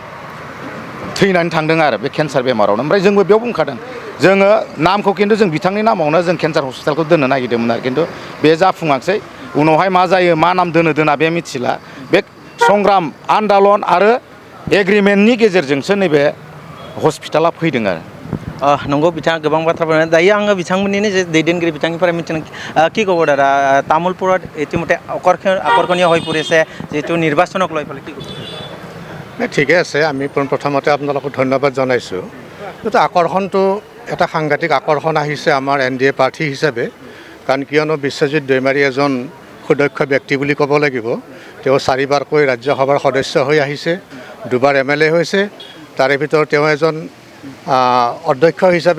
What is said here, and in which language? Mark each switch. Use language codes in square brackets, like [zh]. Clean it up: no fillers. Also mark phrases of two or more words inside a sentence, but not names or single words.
[brx] थैनानै थांदों आरो बे केन्सार बेमारावनो ओमफ्राय जोंबो बेयाव बुंखादों जोङो नामखौ खिन्थु जों बिथांनि नामावनो जों केन्सार हस्पिटालखौ दोननो नागिरदोंमोन आरो खिन्थु बे जाफुङाखिसै उनावहाय मा जायो मा नाम दोना बे मिथिला बे संग्राम आन्दलन आरो एग्रिमेन्टनि गेजेरजोंसो नैबे हस्पिटाला फैदों आरो नंगौ बिथाङा गोबां बाथ्रा बुंदों दायो आङो बिथांमोननिनो जे दैदेनगिरि बिथांनिफ्राय मिथिनो [as] কি ক'ব দাদা তামোলপুৰত ইতিমধ্যে আকৰ্ষণীয় হৈ পৰিছে যিটো নিৰ্বাচনক লৈ পেলাই কি ক'ব ঠিকে আছে আমি প্ৰথমতে আপোনালোকক ধন্যবাদ জনাইছোঁ কিন্তু আকৰ্ষণটো এটা সাংঘাতিক আকৰ্ষণ আহিছে আমাৰ NDA প্ৰাৰ্থী হিচাপে কাৰণ কিয়নো বিশ্বজিৎ দৈমাৰী এজন সুদক্ষ ব্যক্তি বুলি ক'ব লাগিব তেওঁ 4বাৰকৈ ৰাজ্যসভাৰ সদস্য হৈ আহিছে 2বাৰ MLA হৈছে তাৰে ভিতৰত তেওঁ এজন অধ্যক্ষ হিচাপে